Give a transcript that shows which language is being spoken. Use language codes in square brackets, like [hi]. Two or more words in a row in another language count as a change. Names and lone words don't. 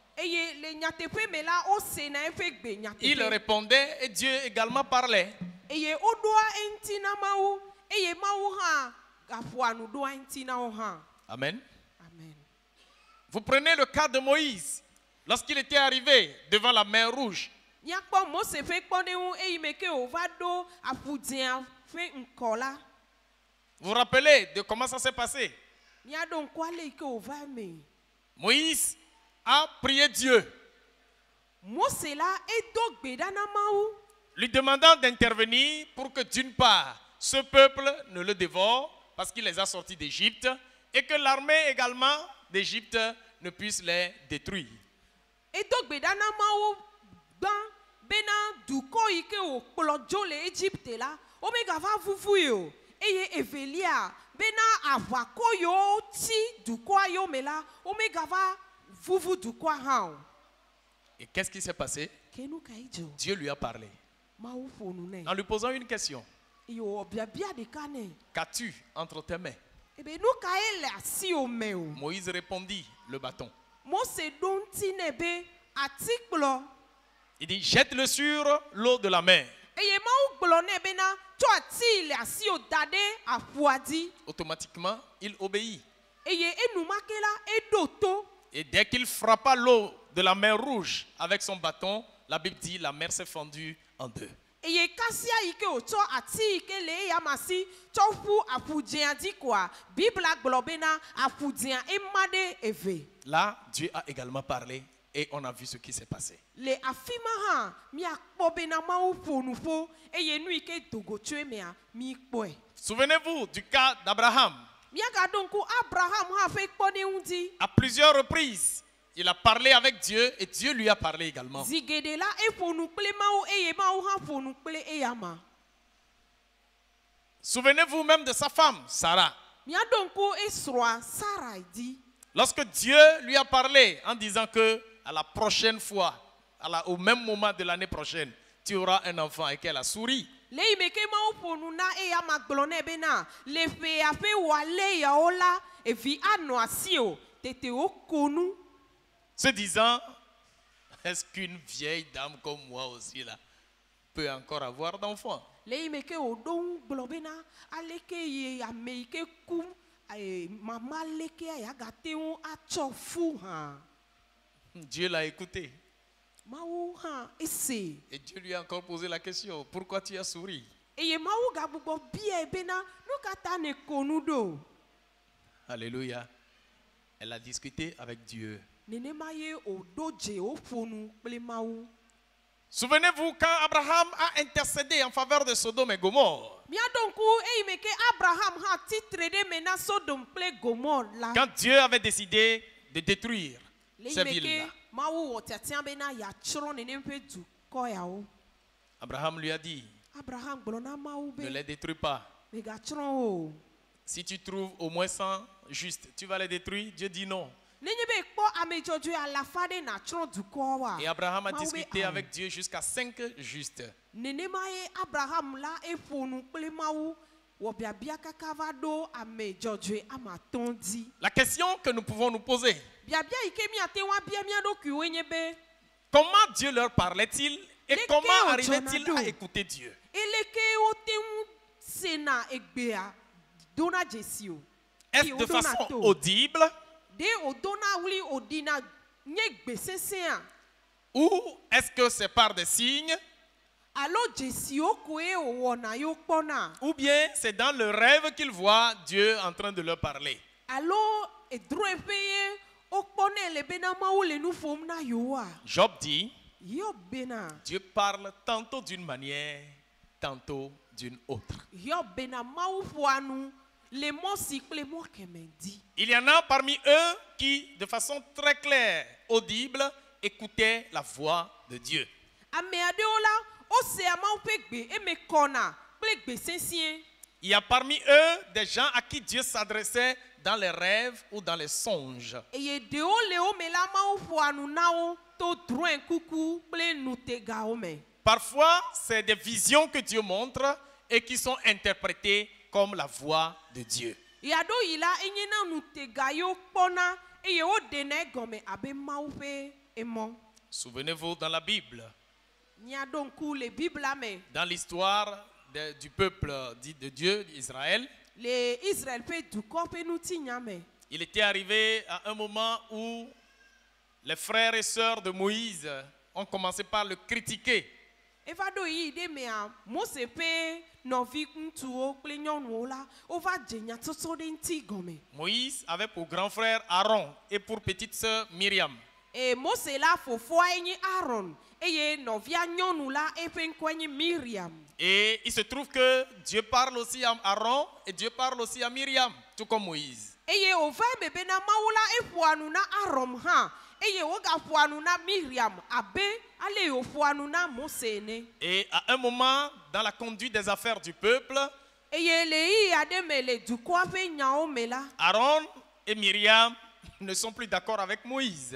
[fr] Il répondait et Dieu également parlait. Amen. Vous prenez le cas de Moïse. Lorsqu'il était arrivé devant la mer Rouge, [ee] Nyakpɔ Mose ƒe kpɔɖeŋu eyime ke wòva ɖo aƒudzia ƒe ŋkɔ la. [fr] Vous vous rappelez de comment ça s'est passé? [ee] Míaɖo ŋku ale yi ke wòva me. [fr] Moïse a prié Dieu, [ee] Mose la edo gbe ɖa na Mawu. [fr] lui demandant d'intervenir pour que d'une part, ce peuple ne le dévore parce qu'il les a sortis d'Égypte et que l'armée également d'Égypte ne puisse les détruire. [ee] Edo gbe ɖa na Mawu gbã bena dukɔ yi ke wòkplɔ dzo le Egypte la, womegava vuvui o. Eye evelia bena aʋakɔ yiwo ti dukɔa yome la, womegava vuvu dukɔa hã o. [fr] Et qu'est-ce qui s'est passé? [ee] Ke nu ka edzo? [fr] Dieu lui a parlé [ee] Mawu ƒo nu nɛ. [fr] en lui posant une question. [ee] Eye wò biabia ɖeka nɛ. [fr] Qu'as-tu entre tes mains? [ee] Ebe nu ka ye le asiwò me o? [fr] Moïse répondit, le bâton. [ee] Mose ɖo ŋuti nɛ be atikplɔ. [fr] Il dit, jette-le sur l'eau de la mer. [ee] Eye Mawu gblɔ nɛ bena tsɔ ati le asiwò da ɖe aƒua dzi. [fr] Automatiquement, il obéit. [ee] Eye enumake la eɖo to. [fr] Et dès qu'il frappa l'eau de la mer Rouge avec son bâton, la Bible dit, la mer s'est fendue en deux. [ee] Eye kasia yi ke wòtsɔ ati yi ke le eyama si tsɔ ƒu aƒudzia dzi koa, Bibla gblɔ bena aƒudzia ema ɖe eve. [fr] Là, Dieu a également parlé et on a vu ce qui s'est passé. [ee] Le afi ma hã miakpɔ bena Mawu ƒo nu ƒo eye nu yi ke dogo tso emea mikpɔe. [fr] Souvenez-vous du cas d'Abraham. [ee] Miagaɖo ŋku Abraham hã ƒe kpɔɖeŋu dzi. [fr] À plusieurs reprises, il a parlé avec Dieu et Dieu lui a parlé également. [ee] Zi geɖe la eƒo nu kple Mawu eye Mawu hã ƒo nu kple eyama. [fr] Souvenez-vous même de sa femme, Sarah. [ee] Miaɖo ŋku esrɔ̃a Sarai dzi. [fr] Lorsque Dieu lui a parlé en disant que à la prochaine fois, au même moment de l'année prochaine, tu auras un enfant et qu'elle a souri. [ee] Le yi me ke Mawu ƒo nu na eyama gblɔ nɛ bena le ƒea ƒe wòale yawo la, evi anɔ asiwò, tete woko nu. [fr] Se disant, est-ce qu'une vieille dame comme moi aussi là peut encore avoir d'enfants? [ee] Le yi me ke wòɖo ŋu gblɔ bena aleke ye ame yi ke ku mama lekea yagate ŋu atsɔ fu hã. [fr] Dieu l'a écouté. [ee] Mawu hã ese. [fr] Et Dieu lui a encore posé la question, pourquoi tu as souri? [ee] Eye Mawu gagbugbɔ biae bena nu ka ta ne ko nu ɖo? [fr] Alléluia. Elle a discuté avec Dieu. [ee] Nenema ye wòɖo dze woƒo nu kple Mawu. [fr] Souvenez-vous quand Abraham a intercédé en faveur de Sodome et Gomorre. [ee] Miaɖo ŋku eyi me ke Abraham hã titre ɖe me na Sodom kple Gomor la. [fr] Quand Dieu avait décidé de détruire [ee] Le yi [fr] ces [ee] me [fr] villes-là, [ee] ke Mawu wɔ tiatia bena yeatsrɔ̃ nenem ƒe dukɔ yawo. [fr] Abraham lui a dit, [ee] Abraham gblɔ na Mawu [fr] ne [ee] be [fr] les détruis pas. [ee] megatsrɔ̃ o. [fr] Si tu trouves au moins 100 justes, tu vas les détruire? Dieu dit non. [ee] Nenye be kpɔ ame dzɔdzɔe alafa ɖe natsrɔ̃ dukɔa. [fr] Et Abraham a [ee] Mawu be [fr] discuté [ee] awo. [fr] avec Dieu jusqu'à 5 justes. [ee] Nenema ye Abraham la eƒo nu kple Mawu wɔ biabia kaka va ɖo ame dzɔdzɔe ama atɔ̃ dzi. [fr] La question que nous pouvons nous poser, [ee] Biabia yi ke miate ŋu abia mia ɖokuiwoe nye be [fr] comment Dieu leur parlait-il et [ee] Leke [fr] comment [ee] o [fr] arrivait-il [ee] dzɔna [fr] à [ee] ɖo? [fr] écouter Dieu? [ee] eleke wote ŋu sena egbea dona dzesi o. [fr] Est-ce [ee] Eye [fr] de [ee] wodona [fr] façon [ee] to. [fr] audible [ee] De wòdona wli wòɖina nye gbe sesẽa [fr] ou est-ce que c'est par des signes [ee] alo dzesiwo koe wòwɔna yewo kpɔna [fr] ou bien c'est dans le rêve qu'ils voient Dieu en train de leur parler? [ee] alo edrɔ̃eƒe ye wokpɔnɛ le bena Mawu le nu ƒom na yewoa. [fr] Job dit, [ee] Hiob bena [fr] Dieu parle tantôt d'une manière, tantôt d'une autre. [ee] Hiob bena Mawu ƒoa nu le mɔ si kple mɔ kɛmɛ di. [fr] Il y en a parmi eux qui, de façon très claire, audible, écoutaient la voix de Dieu. [ee] Ame aɖewo la wosea Mawu ƒe gbe eme kɔna kple gbe sesĩe. [fr] Il y a parmi eux des gens à qui Dieu s'adressait dans les rêves ou dans les songes. [ee] Eye ɖewo le wo me la Mawu ƒoa nu na wo to drɔ̃e kuku kple nutegawo me. [fr] Parfois, c'est des visions que Dieu montre et qui sont interprétées comme la voix de Dieu. [ee] Yaɖo yi la enye na nutega yewo kpɔna eye woɖena egɔme abe Mawu ƒe emɔ. [fr] Souvenez-vous dans la Bible, [ee] Miaɖo ŋku le Bibla me [fr] dans l'histoire du peuple dit de Dieu, d'Israël, [ee] le Israel ƒe dukɔ ƒe nutinya me. [fr] il était arrivé à un moment où les frères et sœurs de Moïse ont commencé par le critiquer. [ee] eva ɖo yi ɖe mea Mose ƒe nɔvi ŋutsuwo kple nyɔnuwo la wova dze nyatsotso ɖe ŋuti gɔme. [fr] Moïse avait pour grand frère Aaron et pour petite sœur Myriam. [ee] Mose la fofoa nye Aaron eye nɔvia nyɔnu la eƒe ŋkɔe nye Miriam. [fr] Et il se trouve que Dieu parle aussi à Aaron et Dieu parle aussi à Myriam, tout comme Moïse. [ee] Eye wova eme bena Mawu la eƒoa nu na Aaron hã eye wogaƒoa nu na Miriam abe ale woƒoa nu na Mose ene. [fr] Et à un moment, dans la conduite des affaires du peuple, [ee] Eye le yi aɖe me le dukɔa ƒe nyawo me la, [fr] Aaron et Myriam ne sont plus d'accord avec Moïse.